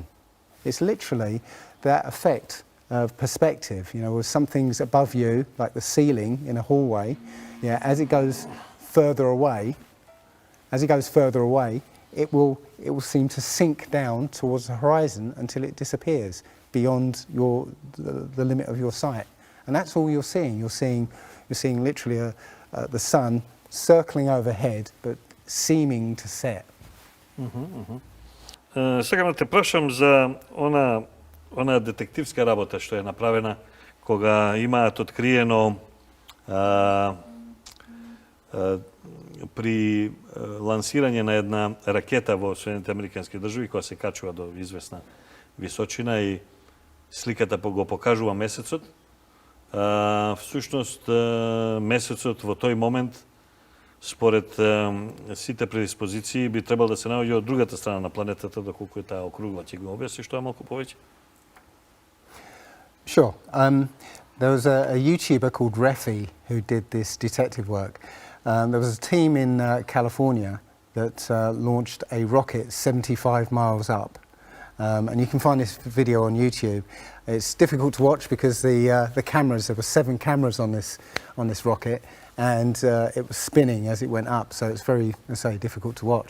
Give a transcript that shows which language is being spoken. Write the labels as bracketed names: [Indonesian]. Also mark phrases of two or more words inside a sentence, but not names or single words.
[English] It's literally that effect of perspective, with some things above you, like the ceiling in a hallway, as it goes further away, it will seem to sink down towards the horizon until it disappears beyond the limit of your sight. And that's all you're seeing. You're seeing literally the sun circling overhead, but seeming to set. [Macedonian] Сега да те прашам за она детективска работа што е направена кога имаат откриено при лансирање на една ракета во Соединените Американски држави која се качува до известна височина и сликата го покажува месецот. Всушност месецот во тој момент според сите предиспозиции би требало да се наоѓа од другата страна на планетата, доколку е таа округла. Ќе го објасни што е малку повеќе? [English] Sure. There was a YouTuber called Refi who did this detective work. There was a team in California that launched a rocket 75 miles up. And you can find this video on YouTube. It's difficult to watch because the cameras, there were 7 cameras on this rocket, and it was spinning as it went up, so it's very, difficult to watch.